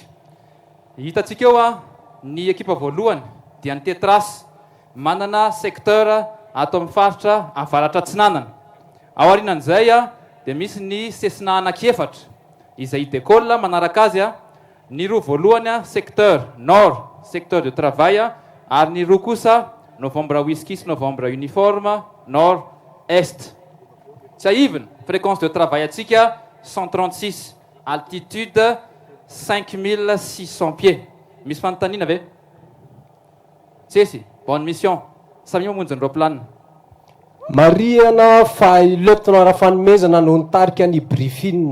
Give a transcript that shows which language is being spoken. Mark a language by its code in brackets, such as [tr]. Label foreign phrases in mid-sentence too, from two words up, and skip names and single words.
[mg] Hitatsika eo ny ekipa voalohany dia ny Tetras manana secteur ato amin'ny faritra avaratra Atsinanana. Ao aorianan'izay dia misy ny Cessna anankiefatra izay décolle manaraka azy ny roa voalohany [fr] secteur nord, secteur de travail [mg] ary ny roa kosa [fr] novembre whisky [mg] sy [fr] novembre uniforme nord est. [mg] Tsy ahivina [fr] fréquence de travail [mg] atsika 136 altitude 5600 pieds. Misy fanontaniana ve? Tsesy, [fr] bonne mission. [mg] Samy mamonjy ny roplanina. Mariana fa lieutenant Rafanomezana no nitarika ny briefing.